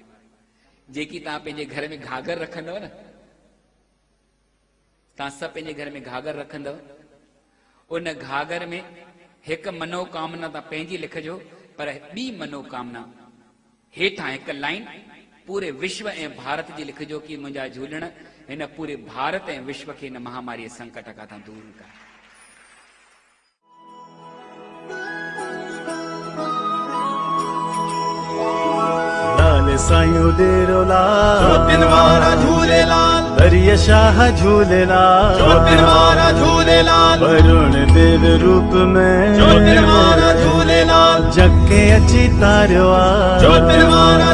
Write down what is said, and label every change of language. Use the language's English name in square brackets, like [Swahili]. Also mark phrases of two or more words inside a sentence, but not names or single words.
[Sindhi] जेकी तव्हां पंहिंजे घर में घाघर रखंदव न, तव्हां सभु पंहिंजे घर में घाघर रखंदव, उन घाघर में हिकु मनोकामना तव्हां पंहिंजी लिखजो, पर ॿी मनोकामना हेठां हिकु लाइन पूरे विश्व ऐं भारत जी लिखजो कि मुंहिंजा झूलण हिन पूरे भारत ऐं विश्व खे हिन महामारी संकट खां दूर कर। लाल साईं डेरो लाल, ज्योतिन वारा झूलेलाल, हरिय शाह झूलेलाल, ज्योतिन वारा झूलेलाल, वरुण देव रूप में ज्योतिन वारा झूलेलाल, जग के अची तारियो आ, ज्योतिन वारा